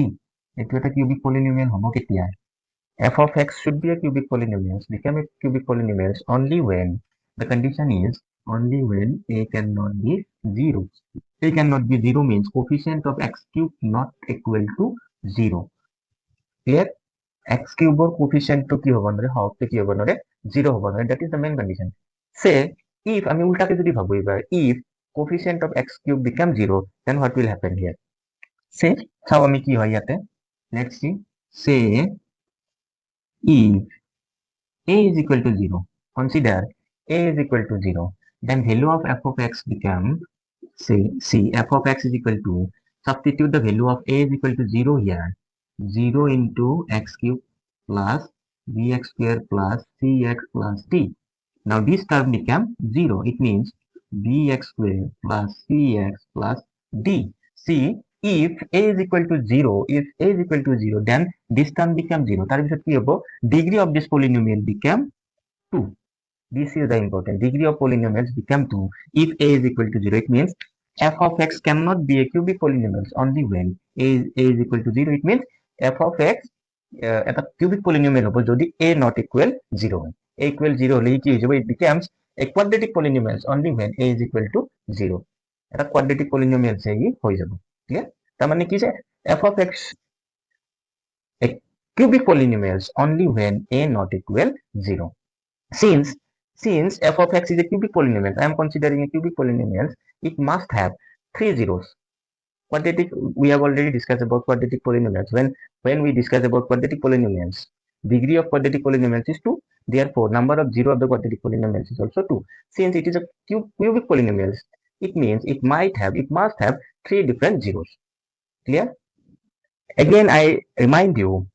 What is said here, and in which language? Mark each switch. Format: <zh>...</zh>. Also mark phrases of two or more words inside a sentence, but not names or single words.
<en>It is a cubic polynomial. F of x should be a cubic polynomial. Become a cubic polynomial only when the condition is only when a cannot be 0. A cannot be 0 means coefficient of x cube not equal to 0. Clear? X cube or coefficient to</en> <as>কি হ'ব নোৱাৰে হওঁতে কি হ'ব নোৱাৰে 0 হ'ব নোৱাৰে</as> <en>that is the main condition say if</en> <as>আমি উল্টাকে যদি ভাবো এবাৰ</as> <en>if coefficient of x cube become 0 then what will happen here say</en> <as>চাও আমি কি হয় ইয়াতে</as> <en>let's see say if a is equal to 0 consider a is equal to 0 then value of f of x become say see f of x is equal to substitute the value of a is equal to 0 here 0 into x cube plus bx square plus cx plus d. Now this term become 0. It means bx square plus cx plus d. See, if a is equal to 0, if a is equal to 0, then this term become 0.</en> <as>তার পিছত কি হবো?</as> <en>Degree of this polynomial become 2. This is the important. Degree of polynomials become 2. If a is equal to 0, it means f of x cannot be a cubic polynomial only when a is equal to 0. It means f of x এটা cubic polynomial</en> <as>হ'ব যদি</as> <en>a not equal 0 হয় a equal 0</en> <as>হলে কি হৈ যাব</as> <en>it becomes a quadratic polynomial only when a is equal to 0 এটা quadratic polynomial</en> <as>হৈ যাব ক্লিয়াৰ তাৰ মানে কি যে</as> <en>f of x a cubic polynomial only when a not equal 0 since f of x is a cubic polynomial I am considering a cubic polynomial it must have three zeros quadratic we have already discussed about quadratic polynomials when we discuss about quadratic polynomials degree of quadratic polynomials is 2 therefore number of zero of the quadratic polynomials is also 2 since it is a cubic polynomials it means it must have three different zeros clear again I remind you</en>